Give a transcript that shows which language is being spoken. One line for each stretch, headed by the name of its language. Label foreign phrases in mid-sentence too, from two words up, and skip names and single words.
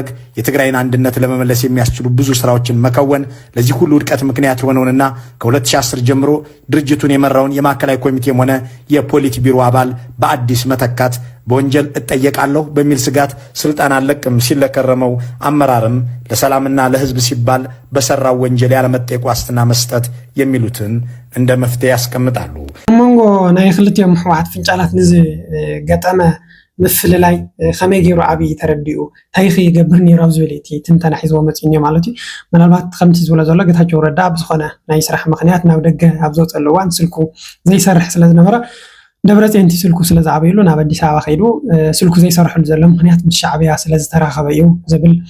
Amharic: የትግራይን አንድነት ለመመለስ የሚያስችሉ ብዙ ስራዎችን መከወን፣ ለዚህ ሁሉ ውድቀት ምክንያት የሆነውንና ከ2010 ጀምሮ ድርጅቱን የመራውን የማዕከላዊ ኮሚቴም ሆነ የፖሊት ቢሮ አባል በአዲስ መተካት፣ በወንጀል እጠየቃለሁ በሚል ስጋት ስልጣን አለቅም ሲለከረመው አመራርም ለሰላምና ለህዝብ ሲባል በሰራው ወንጀል ያለመጠየቅ ዋስትና መስጠት የሚሉትን እንደ መፍትሄ ያስቀምጣሉ።
Tigrinya: መንጎ ናይ ክልቲኦም ህወሓት ፍንጫላት ንዚ ገጠመ ምፍልላይ ከመይ ገይሩ አብይ ተረዲኡ ታይኺ ይገብር ነይሩ ኣብ ዝብል እቲ ትንተና ሒዝዎ መፂን እዩ ማለት እዩ። ምናልባት ከምቲ ዝብሎ ዘሎ ጌታቸው ረዳ ብዝኾነ ናይ ስራሕ ምክንያት ናብ ደገ ኣብ ዘውፀሉ እዋን ስልኩ ዘይሰርሕ ስለዝነበረ ደብረጽዮን ስልኩ ስለዝዓበየሉ ናብ አዲስ አበባ ከይዱ ስልኩ ዘይሰርሐሉ ዘሎ ምክንያት ምስ ሻዕብያ ስለዝተራኸበ እዩ ዝብል